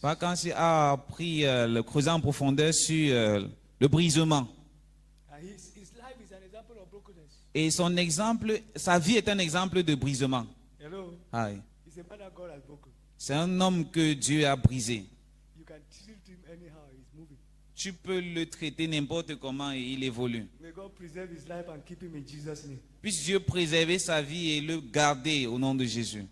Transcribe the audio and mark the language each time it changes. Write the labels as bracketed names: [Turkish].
[French] Vacancy a pris le creuset en profondeur sur le brisement. [English] And his life is an example of brokenness. [French] Et son exemple, sa vie est un exemple de brisement. [English] Hello. Aïe. He's a man that God has broken. [French] C'est un homme que Dieu a brisé. [English] You can treat him anyhow. He's moving. [French] Tu peux le traiter n'importe comment et il évolue. [English] May God preserve his life and keep him in Jesus' name. [French] Puisse Dieu préserver sa vie et le garder au nom de Jésus.